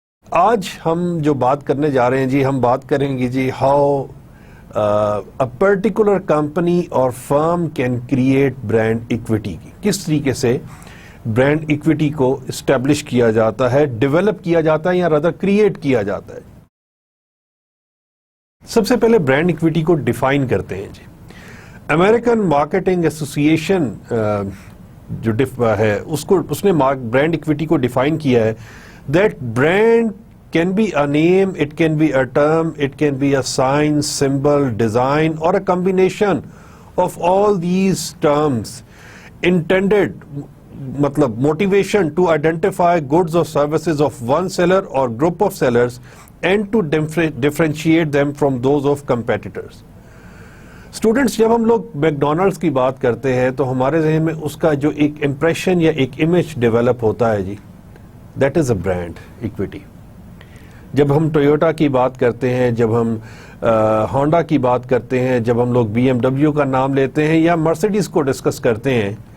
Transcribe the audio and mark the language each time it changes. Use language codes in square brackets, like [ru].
[ur] آج ہم جو بات کرنے جا رہے ہیں ہم بات کریں گے ہاؤ [en] a particular company [ur] اور firm can create brand equity کی، کس طریقے سے برانڈ ایکویٹی کو اسٹیبلش کیا جاتا ہے، ڈیولپ کیا جاتا ہے، یا رادر کریٹ کیا جاتا ہے. سب سے پہلے برانڈ ایکویٹی کو ڈیفائن کرتے ہیں. امریکن مارکیٹنگ ایسوسی ایشن جو ہے اس نے برانڈ ایکویٹی کو ڈیفائن کیا ہے [en] that brand can be a name, it can be a term, it can be a sign, symbol, design, or a combination of all these terms intended, matlab motivation to identify goods or services of one seller or group of sellers and to differentiate them from those of competitors. [ur] Students, جب ہم لوگ McDonald's کی بات کرتے ہیں تو ہمارے ذہن میں اس کا جو ایک امپریشن یا ایک امیج ڈیولپ ہوتا ہے that is a brand equity. جب ہم ٹویوٹا کی بات کرتے ہیں، جب ہم ہونڈا کی بات کرتے ہیں، جب ہم لوگ بی ایم ڈبلیو کا نام لیتے ہیں یا مرسیڈیز کو ڈسکس کرتے ہیں،